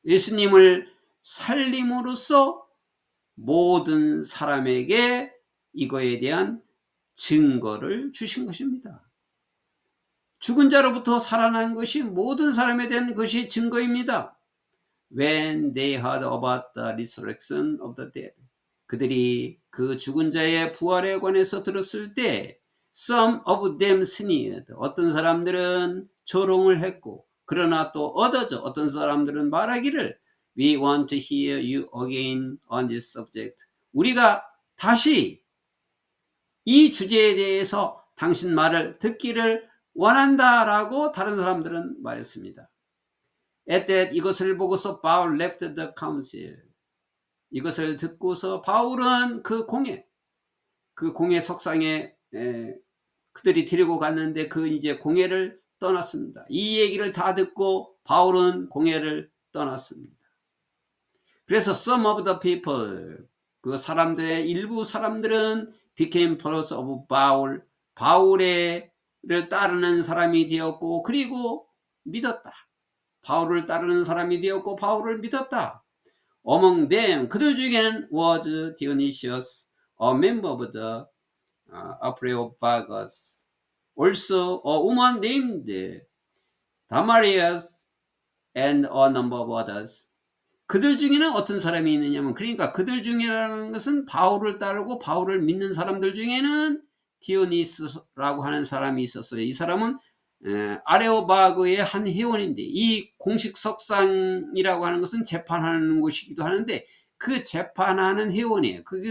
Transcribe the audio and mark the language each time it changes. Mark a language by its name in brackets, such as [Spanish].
[Korean] 예수님을 살림으로써 모든 사람에게 이거에 대한 증거를 주신 것입니다. 죽은 자로부터 살아난 것이 모든 사람에 대한 것이 증거입니다. [English] When they heard about the resurrection of the dead. [Korean] 그들이 그 죽은 자의 부활에 관해서 들었을 때 [English] Some of them sneered. [Korean] 어떤 사람들은 조롱을 했고, 그러나 또 어떤 사람들은 말하기를 [English] We want to hear you again on this subject. [Korean] 우리가 다시 이 주제에 대해서 당신 말을 듣기를 원한다라고 다른 사람들은 말했습니다. [English] At that, [Korean] 이것을 보고서 [English] Paul left the council. [Korean] 이것을 듣고서 바울은 그 공회 석상에 그들이 데리고 갔는데 그 이제 공회를 떠났습니다. 이 얘기를 다 듣고 바울은 공회를 떠났습니다. 그래서 [English] some of the people, [Korean] 그 사람들의 일부 사람들은 [English] became followers of Paul, [Korean] 바울을 따르는 사람이 되었고, 그리고 믿었다. 바울을 따르는 사람이 되었고 바울을 믿었다. [English] Among them, [Korean] 그들 중에는 [English] was Dionysius, a member of the Areopagus, also a woman named Damaris, and a number of others. [Korean] 그들 중에는 어떤 사람이 있느냐면, 그러니까 그들 중이라는 것은 바울을 따르고 바울을 믿는 사람들 중에는 디오니스라고 하는 사람이 있었어요. 이 사람은 아레오바그의 한 회원인데, 이 공식 석상이라고 하는 것은 재판하는 곳이기도 하는데 그 재판하는 회원이에요.